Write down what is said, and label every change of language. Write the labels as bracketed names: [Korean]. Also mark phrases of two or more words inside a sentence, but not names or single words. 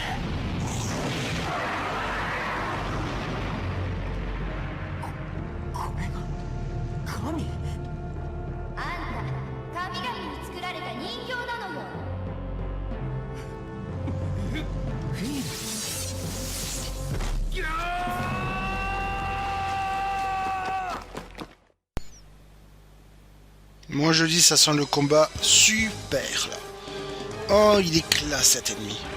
[Japanese] これが神あんた神々に作られた人形なのよ。 [French] Moi je dis ça sent le combat super là. Oh il est classe cet ennemi.